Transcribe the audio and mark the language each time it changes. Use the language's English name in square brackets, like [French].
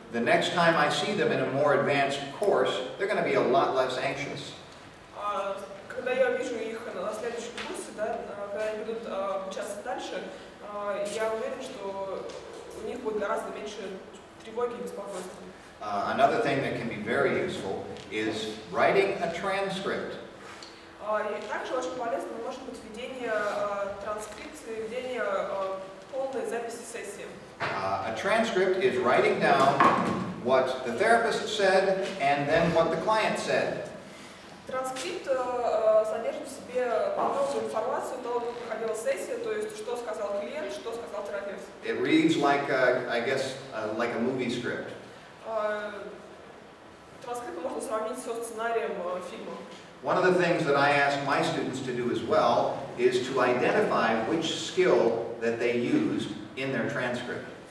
[English] The next time I see them in a more advanced course, they're going to be a lot less anxious. [Russian] Когда я вижу их на следующем курсе, да, когда они будут обучаться дальше, я уверен, что у них будет гораздо меньше тревоги и беспокойства. [English] Another thing that can be very useful is writing a transcript. [Russian] И также очень полезно может быть ведение транскрипции, ведение полной записи сессии. [English] A transcript is writing down what the therapist said and then what the client said. [Russian] Транскрипт содержит в себе подробную информацию, то, как проходила сессия, то есть что сказал клиент, что сказал терапевт. [English] It reads like, I guess, like a movie script. [Russian] Транскрипт можно сравнить со сценарием фильма. [English] One of the things that I ask my students to do as well is to identify which skill that they used in their transcript.